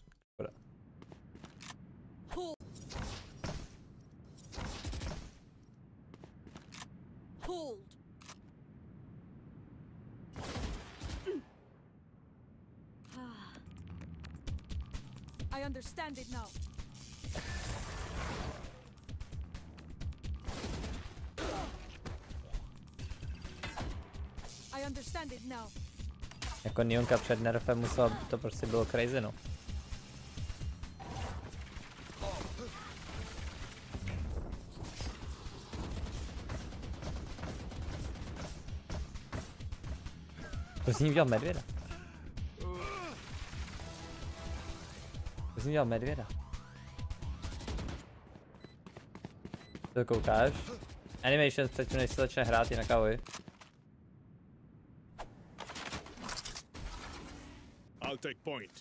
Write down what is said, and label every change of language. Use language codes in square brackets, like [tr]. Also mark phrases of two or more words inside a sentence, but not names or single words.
[cs] Škoda. [en] I understand it now. I understand it now. [cs] Jako Neonka před nerfem musela, to prostě bylo crazy, no. To z ní udělal medvěda. To z ní udělal medvěda. To koukáš? Animation předtím, než se začne hrát, jinak ahoj. [en] I'll take point.